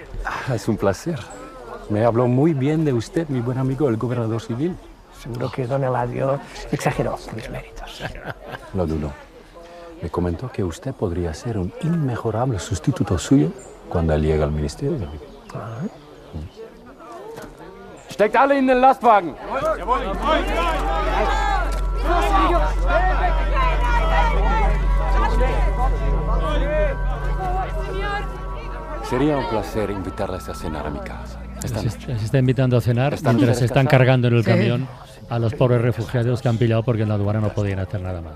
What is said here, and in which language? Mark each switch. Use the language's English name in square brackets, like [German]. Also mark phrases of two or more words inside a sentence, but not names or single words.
[Spanish] Es un placer. Me habló muy bien de usted, mi buen amigo, el gobernador civil. Seguro que don Eladio exageró mis méritos. Lo dudo. Me comentó que usted podría ser un inmejorable sustituto suyo cuando él llegue al ministerio. [German] Steckt alle in den Lastwagen! [Spanish] Sería un placer invitarles a cenar a mi casa. Se está invitando a cenar mientras se están cargando en el camión a los pobres refugiados que han pillado porque en la aduana no podían hacer nada más.